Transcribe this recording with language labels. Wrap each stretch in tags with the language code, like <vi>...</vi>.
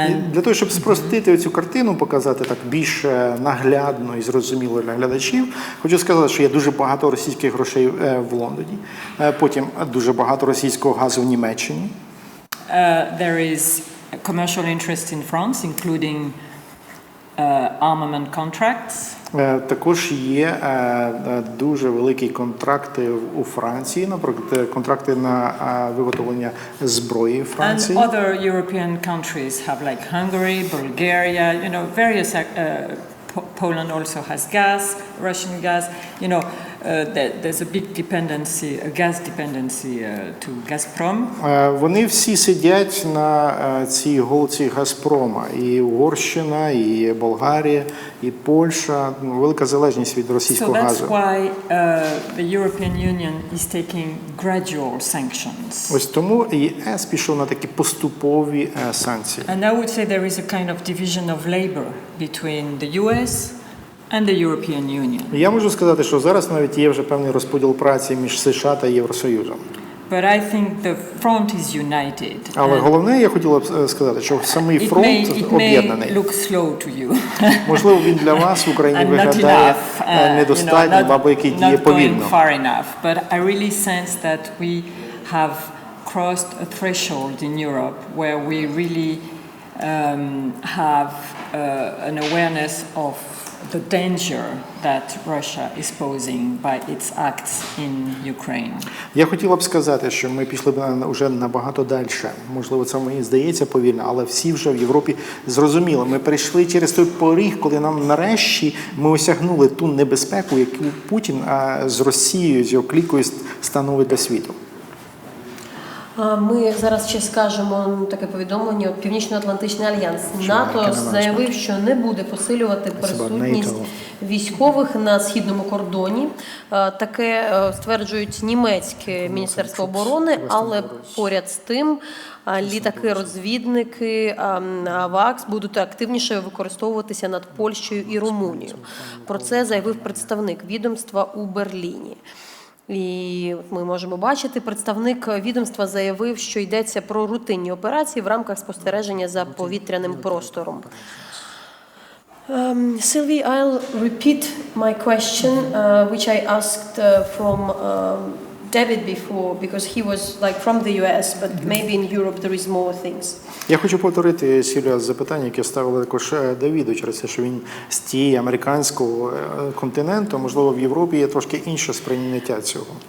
<uk>Для того, щоб спростити цю картину, показати так більш наглядно і зрозуміло для глядачів, хочу сказати, що є дуже багато російських грошей в Лондоні, потім дуже багато російського газу в Німеччині.</uk> <en>There is commercial interest in France, including armament contracts.</en> <uk>Також є дуже великі контракти у Франції, наприклад, контракти на виготовлення зброї в Франції.</uk> <en>And other European countries have like Hungary, Bulgaria, you know, various Poland also has gas, Russian gas, you know, there's a big dependency, a gas dependency to Gazprom.</en> <uk>Вони всі сидять на цій голці Газпрома. І Угорщина, і Болгарія, і Польща. Велика залежність від російського газу.</uk> <en>So that's why the European Union is taking gradual sanctions.</en> <uk>Ось тому ЄС пішов на такі поступові санкції.</uk> <en>And I would say there is a kind of division of labor between the US and the European Union.</en> <uk>Я можу сказати, що зараз навіть є вже певний розподіл праці між США та Євросоюзом.</uk> <en>But I think the front is united.</en> <uk>Але головне, я хотіла б сказати, що самий фронт об'єднаний.</uk> <en>It may look slow to you.</en> <uk>Можливо, він для вас в Україні виглядає недостатньо, або який діє повільно.</uk> <en>Not going far enough. But I really sense that we have crossed a threshold in Europe where we really have an awareness of the danger that Russia is posing by its acts in Ukraine.</en> <uk>Я хотіла б сказати, що ми пішли б вже набагато далі. Можливо, це мені здається повільно, але всі вже в Європі зрозуміли. Ми перейшли через той поріг, коли нам нарешті ми осягнули ту небезпеку, яку Путін з Росією, з його клікою становить для світу. Ми зараз ще скажемо таке повідомлення. Північно-Атлантичний альянс НАТО заявив, що не буде посилювати присутність військових на східному кордоні. Таке стверджують німецьке Міністерство оборони, але поряд з тим літаки-розвідники ВАКС будуть активніше використовуватися над Польщею і Румунією. Про це заявив представник відомства у Берліні. І ми можемо бачити, представник відомства заявив, що йдеться про рутинні операції в рамках спостереження за повітряним простором.</uk> <en>Сільві, I'll repeat my question, which I asked from David before, because he was like from the US, but maybe in Europe there is more things.</en> <uk>Я хочу повторити, Сільвія, запитання, яке ставили також Давіду, через те, що він з тієї американського континенту, можливо, в Європі є трошки інше сприйняття цього.</uk>